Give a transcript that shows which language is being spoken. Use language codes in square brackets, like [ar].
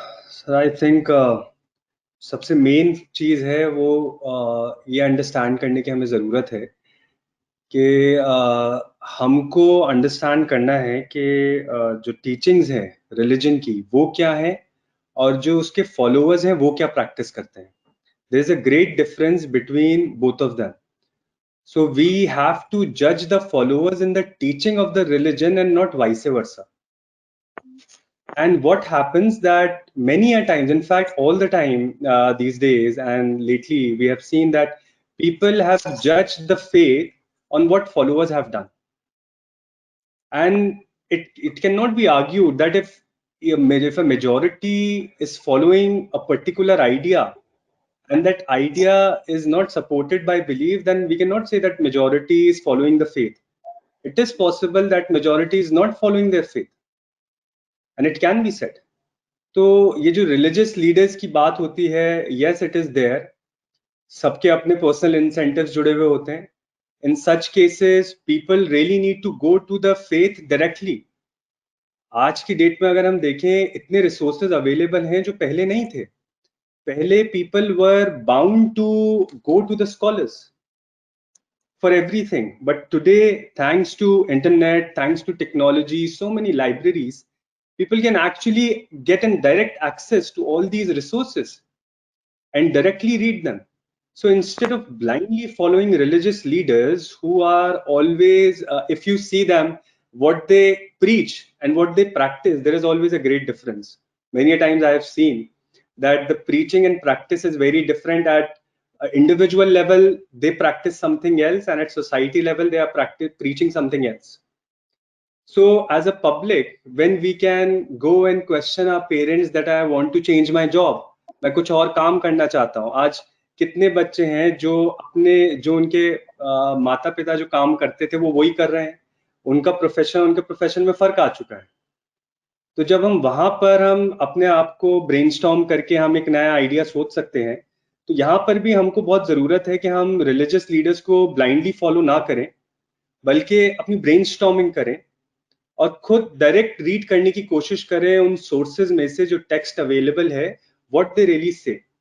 [hi] Sir I think सबसे main चीज है वो ये अंडरस्टैंड करने की हमें जरूरत है कि हमको अंडरस्टैंड करना है कि जो टीचिंग्स हैं रिलीजन की वो क्या है और जो उसके फॉलोअर्स हैं वो क्या प्रैक्टिस करते हैं। [en] There is a great difference between both of them. So we have to judge the followers in the teaching of the religion and not vice versa. And what happens that many a times, in fact, all the time these days and lately, we have seen that people have judged the faith on what followers have done. And it cannot be argued that if a majority is following a particular idea and that idea is not supported by belief, then we cannot say that majority is following the faith. It is possible that majority is not following their faith, and it can be said. [hi] तो ये जो religious leaders की बात होती है, [en] yes it is there, [hi] सबके अपने personal incentives जुड़े हुए होते हैं। [en] In such cases people really need to go to the faith directly. [hi] आज की डेट में अगर हम देखें, इतने रिसोर्सेज अवेलेबल हैं जो पहले नहीं थे। [en] पहले people were bound to go to the scholars for everything, but today, thanks to internet, thanks to technology, so many libraries, people can actually get in direct access to all these resources and directly read them. So instead of blindly following religious leaders who are always, if you see them, what they preach and what they practice, there is always a great difference. Many a times I have seen that the preaching and practice is very different at individual level they practice something else, and at society level they are preaching something else. So as a public, when we can go and question our parents that I want to change my job, [hi] मैं कुछ और काम करना चाहता हूँ. आज कितने बच्चे हैं जो उनके माता पिता जो काम करते थे वो वही कर रहे हैं, उनके प्रोफेशन में फर्क आ चुका है. तो जब हम वहां पर हम अपने आप को ब्रेनस्टॉर्म करके हम एक नया आइडिया सोच सकते हैं, तो यहाँ पर भी हमको बहुत जरूरत है कि हम रिलीजियस लीडर्स को ब्लाइंडली फॉलो ना करें, बल्कि अपनी ब्रेनस्टॉर्मिंग करें और खुद डायरेक्ट रीड करने की कोशिश करें उन सोर्सेज में से जो टेक्स्ट अवेलेबल है, [en] What they really say.